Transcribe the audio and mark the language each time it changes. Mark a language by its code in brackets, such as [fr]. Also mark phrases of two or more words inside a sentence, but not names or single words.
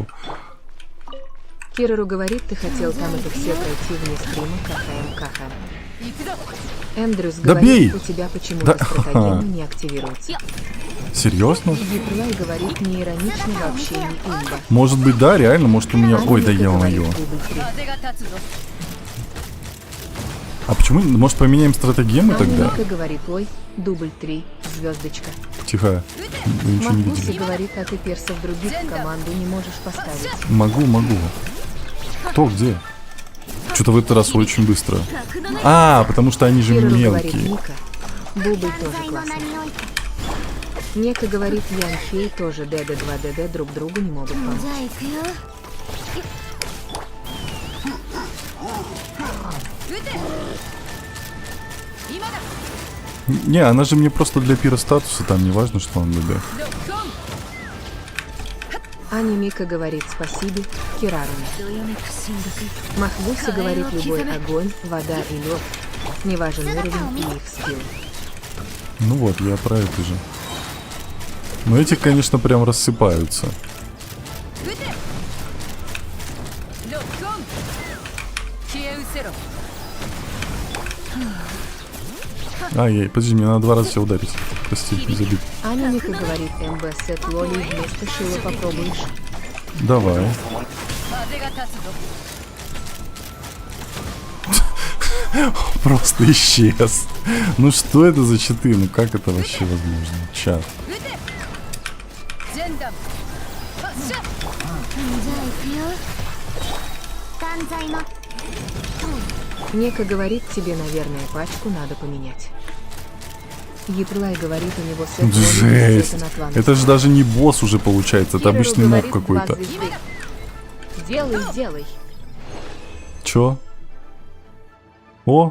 [ru] Кирору говорит, ты хотел там это все пройти вне стрима, кахаем. Эндрюс Да говорит, бей! у тебя почему-то Да. стратегема не активируется. Серьезно? Еплай говорит, не иронично вообще не имба. Может быть, да, реально, может у меня... Ой, да Анника говорит, ё-моё. дубль 3. [ja] 風が立つぞ [ru] А почему? Может, поменяем стратегему тогда? Анника говорит, ой, дубль 3, звездочка. Тихо. Вы ничего не Махгуси видели. говорит, а ты персов других в команду не можешь поставить. Могу. Кто, где? Что-то в этот раз очень быстро. А, потому что они же Кирору говорит, мелкие. Ника. Бубль [ja] 断 [ru] тоже [ja] 罪の名 [ru] классный. [ja] において [ru] Нека говорит, Янхей тоже ДД2ДД друг другу не могут [ja] じゃ [ru] помочь. [ja] あ行くよ撃て今だ [ru] Не, она же мне просто для пира статуса, там не важно, что он ДД. Аня Мика говорит спасибо Кираруне. [ja] どよめく進学 [ru] Махбуси говорит любой огонь, вода и лед. Не важен уровень и их скилл. Ну вот, я про это же. Но эти, конечно, прям рассыпаются. [ja] 撃てロックオン消え失せろ [ru] Ай-яй, подожди, мне надо 2 раза себя ударить. Прости, не забит. Аня Мика говорит МБ сет Лоли вместо Шила попробуешь. Давай. [ja] 風が立つぞ [ru] Просто исчез. Ну что это за читы? Ну как это вообще возможно? Чат. [ja] 撃て全弾発射じゃあ行くよ断罪の [ru] Нека говорит, тебе, наверное, пачку надо поменять. Еплай говорит, у него сет Лоли Жесть. сета на тван. Это же даже не босс уже получается, это Кирару обычный моб говорит, какой-то. 2 звезды. Делай, делай. Чё? О!